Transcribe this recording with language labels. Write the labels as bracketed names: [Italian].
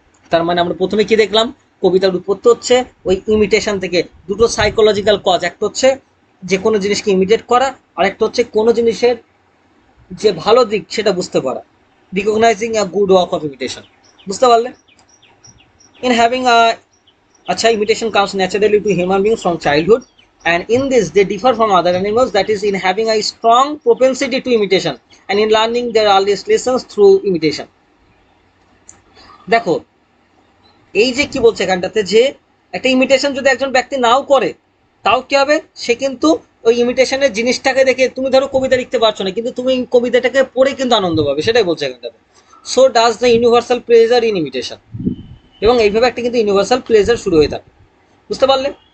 [Bangla] তার মানে আমরা প্রথমে কি দেখলাম, কবিতার উৎপত্তি হচ্ছে ওই ইমিটেশন থেকে। দুটো সাইকোলজিক্যাল কজ, একটা হচ্ছে যে কোনো জিনিসকে ইমিটেট করা, আর একটা হচ্ছে কোনো জিনিসের যে ভালো দিক সেটা বুঝতে পারা, [English] Recognising a good work of imitation. [Bangla] বুঝতে পারলে? [English] In having a, আচ্ছা, imitation comes naturally to human beings from childhood, and in this they differ from other animals, that is in having a strong propensity to imitation and in learning their earliest lessons through imitation. [Bangla] দেখো এই যে কি বলছে এখানটাতে, যে একটা imitation যদি একজন ব্যক্তি নাও করে তাও কি হবে, সে কিন্তু ওই ইমিটেশনের জিনিসটাকে দেখে, তুমি ধরো কবিতা লিখতে পারছো না কিন্তু তুমি কবিতাটাকে পড়ে কিন্তু আনন্দ পাবে, সেটাই বলছে এখানটাতে। [English] so does the universal pleasure in imitation, [Bangla] এবং এইভাবে একটা কিন্তু ইউনিভার্সাল প্লেজার শুরু হয়ে থাকে। বুঝতে পারলে?